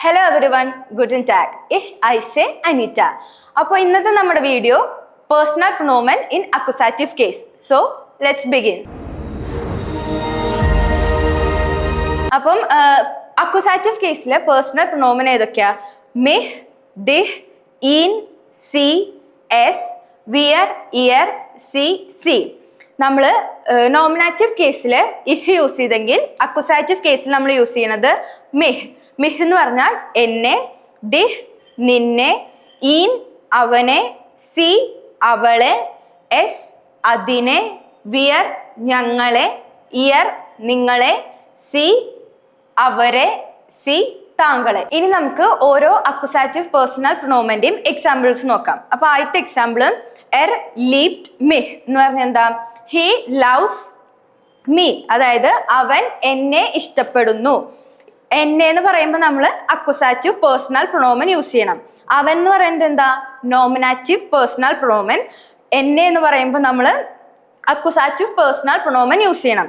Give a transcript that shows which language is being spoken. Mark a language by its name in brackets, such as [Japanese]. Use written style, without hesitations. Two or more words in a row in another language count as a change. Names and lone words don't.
[English] Hello everyone, [German] guten Tag. Ich heiße Anita. [Malayalam] അപ്പോൾ ഇന്നത്തെ നമ്മുടെ വീഡിയോ [English] personal pronoun in accusative case. So, let's begin. അപ്പം accusative caseലെ personal pronoun ഏതൊക്കെയാ? [German] mich, dich, ihn, sie, es, wir, ihr, sie, sie. [Malayalam] നമ്മൾ [English] nominative case if use [Malayalam] ചെയ്തെങ്കിൽ [English] accusative case [Malayalam] നമ്മൾ യൂസ് ചെയ്യുന്നത് മിഹ്. മിഹ് എന്ന് പറഞ്ഞാൽ എന്നെ, ദിഹ് നിന്നെ, ഈൻ അവനെ, സി അവളെ, എസ് അതിനെ, വിയർ ഞങ്ങളെ, ഇയർ നിങ്ങളെ, സി അവരെ, സി താങ്കളെ. ഇനി നമുക്ക് ഓരോ [English] accusative personal pronomen examples [Malayalam] നോക്കാം. അപ്പൊ ആദ്യത്തെ എക്സാമ്പിൾ [German] liebt mich [Malayalam] എന്ന് പറഞ്ഞാൽ എന്താ? [English] he loves me, [Malayalam] അതായത് അവൻ എന്നെ ഇഷ്ടപ്പെടുന്നു. എന്നെ എന്ന് പറയുമ്പോൾ നമ്മൾ [English] accusative personal pronomen use [Malayalam] ചെയ്യണം. അവൻ എന്ന് പറയുന്നത് എന്താ? [English] nominative personal pronomen. [Malayalam] എന്നെ എന്ന് പറയുമ്പോൾ നമ്മൾ [English] accusative personal pronomen use [Malayalam] ചെയ്യണം.